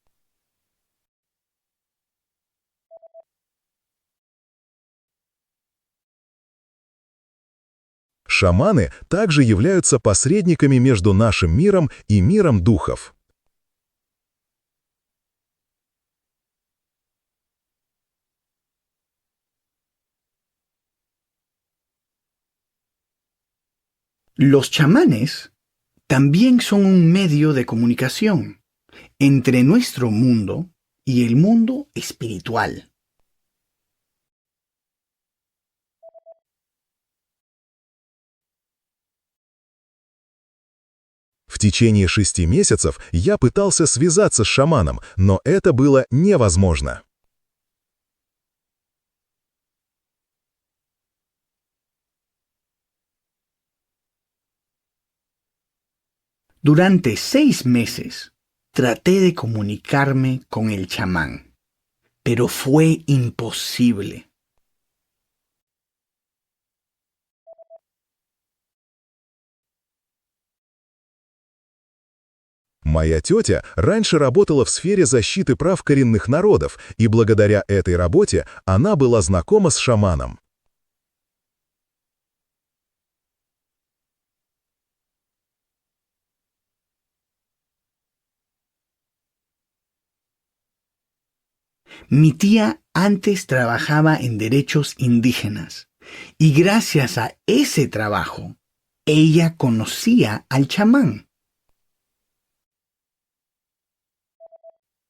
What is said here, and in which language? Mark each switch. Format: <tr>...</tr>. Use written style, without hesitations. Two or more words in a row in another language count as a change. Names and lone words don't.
<ru>Шаманы также являются посредниками между нашим миром и миром духов.</ru> <es>Los chamanes también son un medio de comunicación entre nuestro mundo y el mundo espiritual.</es> <ru>В течение 6 месяцев я пытался связаться с шаманом, но это было невозможно.</ru> <es>Durante 6 meses traté de comunicarme con el chamán, pero fue imposible.</es> <ru>Моя тетя раньше работала в сфере защиты прав коренных народов, и благодаря этой работе она была знакома с шаманом.</ru> <es>Mi tía antes trabajaba en derechos indígenas y gracias a ese trabajo, ella conocía al chamán.</es>